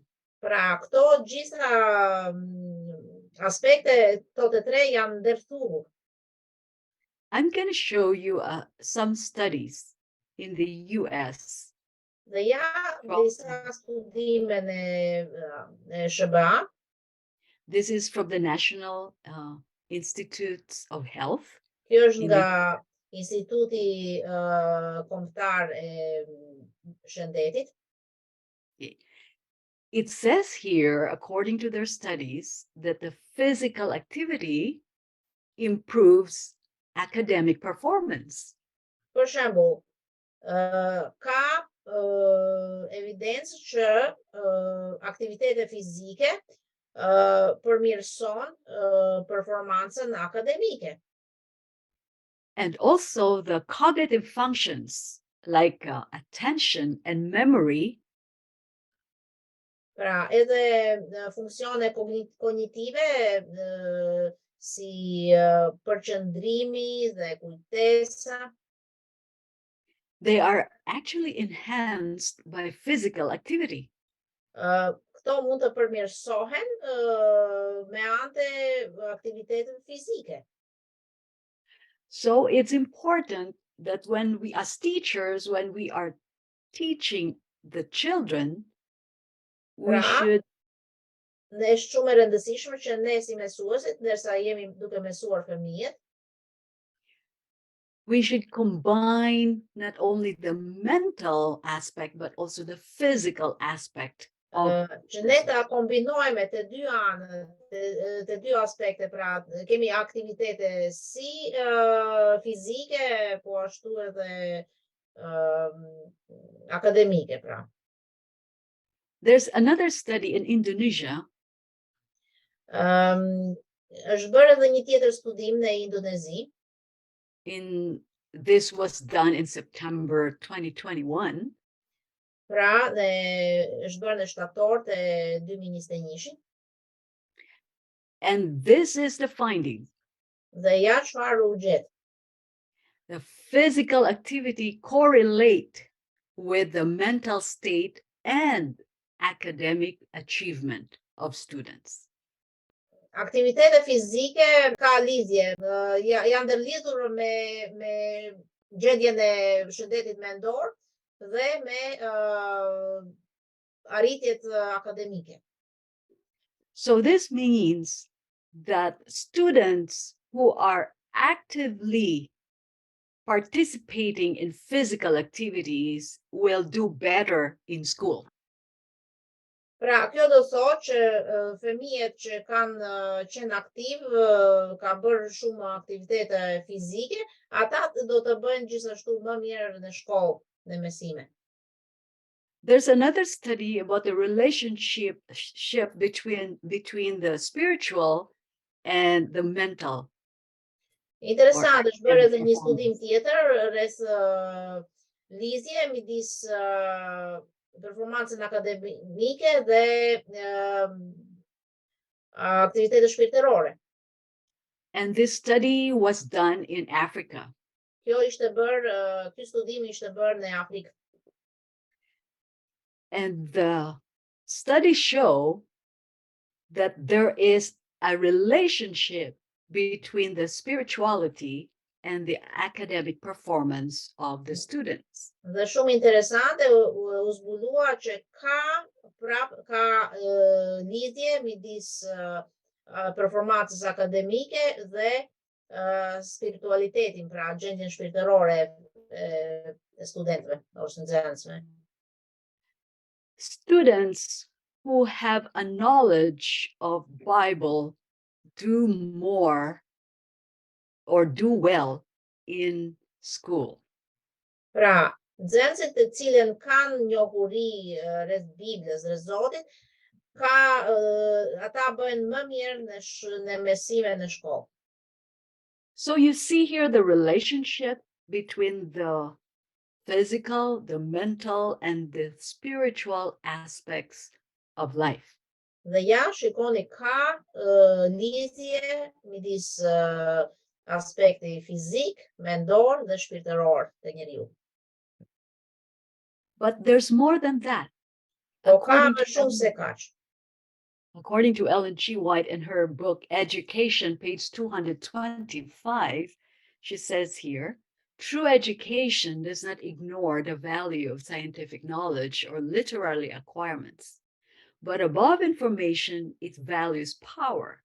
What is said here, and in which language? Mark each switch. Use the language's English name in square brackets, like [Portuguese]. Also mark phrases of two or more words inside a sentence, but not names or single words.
[Albanian] Pra, këto gjitha aspekte, këto të tre janë ndërthuar. [English] I'm going to show you some studies in the US. [Albanian] Dhe ja disa studime në SBA. [English] This is from the National Institutes of Health. [Albanian] Kjo është nga Instituti Kombëtar e Shëndetit. [English] It says here, according to their studies, that the physical activity improves academic performance. [Albanian] Për shembull, ka evidencë që aktivitete fizike përmirëson performancën akademike. [English] And also the cognitive functions like attention and memory [Albanian] Pra, edhe funksione kognitive si përqendrimi dhe kujtesa, [English] they are actually enhanced by physical activity. [Albanian] këto mund të përmirësohen me anë të aktivitetit fizike. [English] So it's important that when we, as teachers, when we are teaching the children, we Pra, should [Albanian] ne është shumë e rëndësishme që ne si mësuesit, ndërsa jemi duke mësuar fëmijët, [English] we should combine not only the mental aspect but also the physical aspect of [Albanian] që ne ta kombinojmë të dy anët, të dy aspekte, pra kemi aktivitete si fizike, po ashtu edhe akademike, pra. [English] There's another study in Indonesia [Albanian] Është bërë edhe një tjetër studim në Indonezi. [English] This was done in September 2021. [Albanian] Pra, është bërë në shtator të 2021. [English] And this is the finding. [Albanian] Dhe ja çfarë u gjet. [English] The physical activity correlate with the mental state and academic achievement of students. [Albanian] Aktivitete fizike ka lidhje, janë ndërlidhur me gjendjen e shëndetit mendor dhe me arritjet akademike. [English] So this means that students who are actively participating in physical activities will do better in school. [Albanian] Pra, kjo do thotë që fëmijët që kanë qenë aktiv, ka bërë shumë aktivitete fizike, ata do të bëjnë gjithashtu më mirë në shkollë, në mësime. [English] There's another study about the relationship between the spiritual and the mental. [Albanian] Interesant, është bërë edhe një studim tjetër rreth lidhje midis performancën akademike dhe aktivitetet shpirtërore. [English] And this study was done in Africa. [Albanian] Ky studim ishte bërë në Afrikë. [English] And the studies show that there is a relationship between the spirituality and the academic performance of the students. [Albanian] Dhe shumë interesante u zbulua që ka lidhje midis performancës akademike dhe spiritualitetin, pra gjendjen shpirtërore e studentëve ose nxënësve. [English] Students who have a knowledge of Bible do more or do well in school. [Albanian] Pra, nxënësit të cilën kanë njohuri rreth Biblës, rreth Zotit, ata bëjnë më mirë në mësime në shkollë. [English] So you see here the relationship between the physical, the mental, and the spiritual aspects of life. [Albanian] Dhe ja, shikoni ka lidhje midis aspekti fizik, mendor dhe shpirtëror të njeriu. [English] But there's more than that. [Albanian] Po ka më shumë se kaq. [English] According to Ellen G. White in her book Education, page 225, she says here, true education does not ignore the value of scientific knowledge or literary acquirements, but above information, it values power.